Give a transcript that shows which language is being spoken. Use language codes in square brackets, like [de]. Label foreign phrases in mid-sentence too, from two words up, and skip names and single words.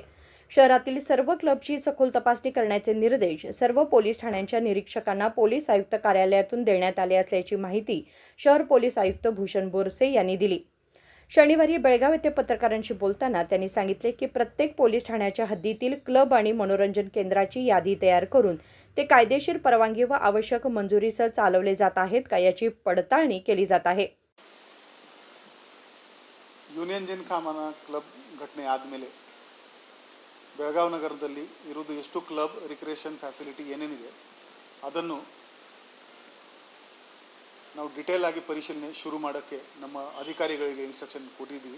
[mr] शहरातील सर्व क्लबची सखोल तपासणी करण्याचे निर्देश सर्व पोलीस ठाण्यांच्या निरीक्षकांना पोलीस आयुक्त कार्यालयातून देण्यात आले असल्याची माहिती शहर पोलीस आयुक्त भूषण बोरसे यांनी दिली. शनिवारी बेळगाव येथे पत्रकारांशी बोलताना त्यांनी सांगितले की प्रत्येक पोलीस ठाण्याच्या हद्दीतील क्लब आणि मनोरंजन केंद्राची यादी तयार करून ते कायदेशीर परवानगी व आवश्यक मंजुरीसह चालवले जात आहेत का याची पडताळणी केली जात आहे. [kn] ಯೂನಿಯನ್ ಜಿಮ್ಖಾನಾ ಕ್ಲಬ್ ಘಟನೆ ಆದಮೇಲೆ ಬೆಳಗಾವಿ ನಗರದಲ್ಲಿ ಇರುವುದು ಎಷ್ಟು [en] club recreation facility [kn] ಏನೇನಿದೆ ಅದನ್ನು ನಾವು ಡಿಟೇಲ್ ಆಗಿ ಪರಿಶೀಲನೆ ಶುರು ಮಾಡೋಕ್ಕೆ ನಮ್ಮ ಅಧಿಕಾರಿಗಳಿಗೆ ಇನ್ಸ್ಟ್ರಕ್ಷನ್ ಕೊಟ್ಟಿದ್ದೀವಿ.